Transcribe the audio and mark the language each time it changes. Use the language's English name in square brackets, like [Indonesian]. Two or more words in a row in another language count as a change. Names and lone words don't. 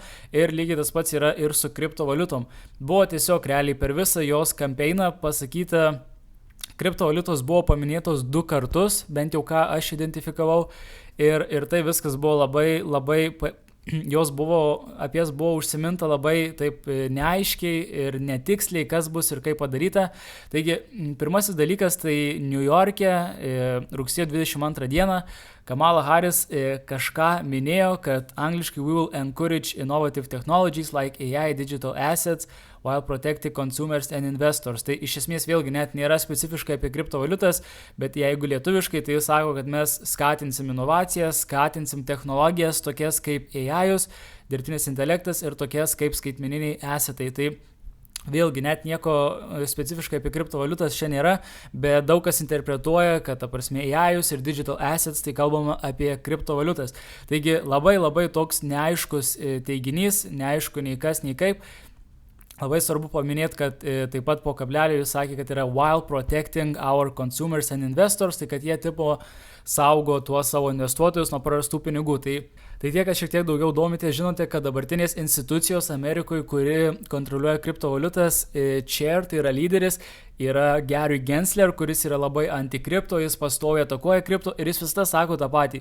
[Lithuanian] Ir lygiai tas pats yra ir su kriptovaliutom. Buvo tiesiog realiai per visą jos kampeiną pasakyta, kriptovaliutos buvo paminėtos 2 kartus, bent jau ką aš identifikavau, ir tai viskas buvo labai apie jas buvo užsiminta labai taip neaiškiai ir netiksliai, kas bus ir kaip padaryta. Taigi, pirmasis dalykas, tai New York'e rugsėjo 22 dieną Kamala Harris kažką minėjo, kad angliškai [English] "we will encourage innovative technologies like AI, digital assets, while protecting consumers and investors". [Lithuanian] Tai iš esmės vėlgi net nėra specifiškai apie kriptovaliutas, bet jeigu lietuviškai, tai jis sako, kad mes skatinsim inovacijas, skatinsim technologijas tokias kaip AI-us, dirbtinis intelektas, ir tokias kaip skaitmeniniai assetai. Tai vėlgi net nieko specifiškai apie kriptovaliutas čia nėra, bet daug kas interpretuoja, kad ta prasme AI-us ir [English] digital assets, [Lithuanian] tai kalbama apie kriptovaliutas. Taigi labai toks neaiškus teiginys, neaišku nei kas, nei kaip. Labai svarbu paminėti, kad taip pat po kablelio jis sakė, kad yra [English] "while protecting our consumers and investors", [Lithuanian] tai kad jie tipo saugo tuos savo investuotojus nuo prarastų pinigų. Tai tie, kas šiek tiek daugiau domitės, žinote, kad dabartinės institucijos Amerikoje, kuri kontroliuoja kriptovaliutas, chair, tai yra lyderis, yra Gary Gensler, kuris yra labai antikripto, jis pastoviai atakuoja kripto ir jis visada sako tą patį.